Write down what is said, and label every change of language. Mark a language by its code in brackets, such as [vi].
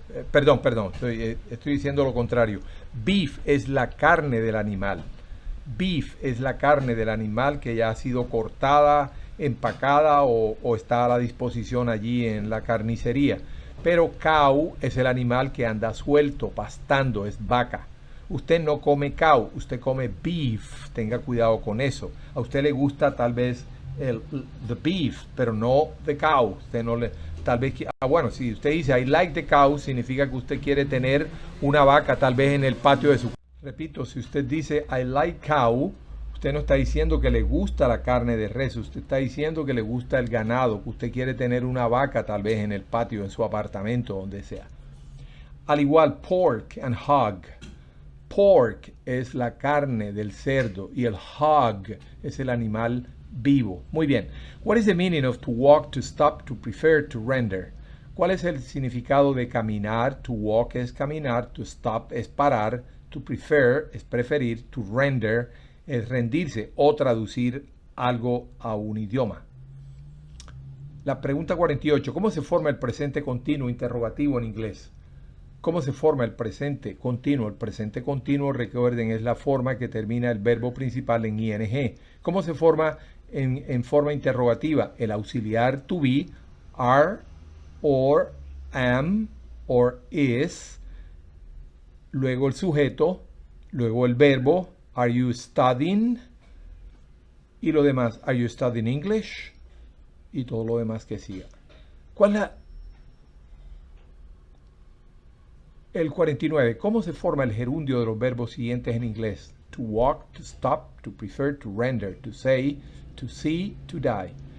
[es] Perdón, estoy diciendo lo contrario. Beef es la carne del animal. Beef es la carne del animal que ya ha sido cortada, empacada o está a la disposición allí en la carnicería. Pero cow es el animal que anda suelto, pastando, es vaca. Usted no come cow, usted come beef. Tenga cuidado con eso. A usted le gusta tal vez the beef, pero no the cow. Usted no le, tal vez, bueno, si usted dice [en] I like the cow, [es] significa que usted quiere tener una vaca tal vez en el patio de su casa. Repito, si usted dice [en] I like cow, [es] usted no está diciendo que le gusta la carne de res, usted está diciendo que le gusta el ganado, que usted quiere tener una vaca tal vez en el patio, en su apartamento, donde sea. Al igual, pork and hog. Pork es la carne del cerdo y el hog es el animal vivo. Muy bien. [en] What is the meaning of to walk, to stop, to prefer, to render? [es] ¿Cuál es el significado de caminar? To walk es caminar, to stop es parar, to prefer es preferir, to render es rendirse o traducir algo a un idioma. La pregunta 48. ¿Cómo se forma el presente continuo interrogativo en inglés? ¿Cómo se forma el presente continuo? El presente continuo, recuerden, es la forma que termina el verbo principal en ing. ¿Cómo se forma en forma interrogativa? El auxiliar to be, are, or, am, or is, luego el sujeto, luego el verbo, [en] are you studying? [es] Y lo demás, [en] are you studying English? [es] Y todo lo demás que siga. ¿Cuál es el 49? ¿Cómo se forma el gerundio de los verbos siguientes en inglés? [en] To walk, to stop, to prefer, to render, to say, to see, to die.